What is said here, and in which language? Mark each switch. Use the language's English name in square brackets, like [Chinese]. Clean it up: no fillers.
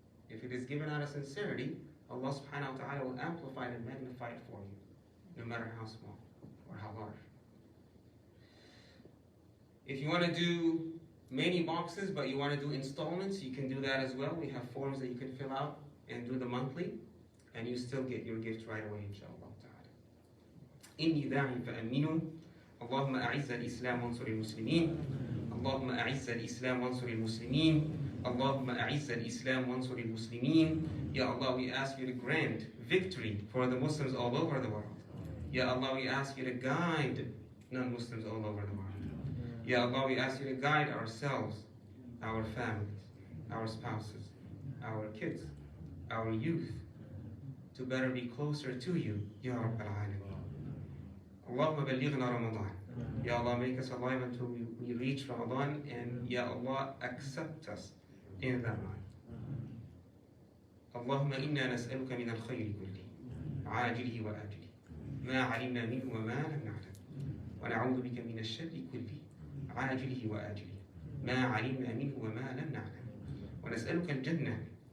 [English] If it is given out of sincerity, Allah subhanahu wa ta'ala will amplify it and magnify it for you, no matter how small or how large. If you want to do many boxes, but you want to do installments, you can do that as well. We have forms that you can fill out and do the monthly, and you still get your gift right away, inshallah ta'ala. [Arabic] إني داعي فأمنوا اللهم أعز الإسلام وانصر المسلمين اللهم أعز الإسلام وانصر المسلمين اللهم أعز الإسلام وانصر المسلمين. [English] Ya Allah, we ask you to grant victory for the Muslims all over the world. Ya Allah, we ask you to guide non-Muslims all over the world. Ya Allah, we ask you to guide ourselves, our families, our spouses, our kids, our youth, to better be closer to you, Ya Rabb al-Alamin. [Arabic] Allahumma ballighna Ramadan. [English] Ya Allah, make us alive until we reach Ramadan, and Ya Allah, accept us in that line. [Arabic] Allahumma inna nas'aluka min al-khayri kulli, عاجله وآجله, ما علمنا منه وما لم نعلم, ونعوذ بك من الشر كله, عاجله وآجله, ما علمنا منه وما لم نعلم, ونسألك الجنة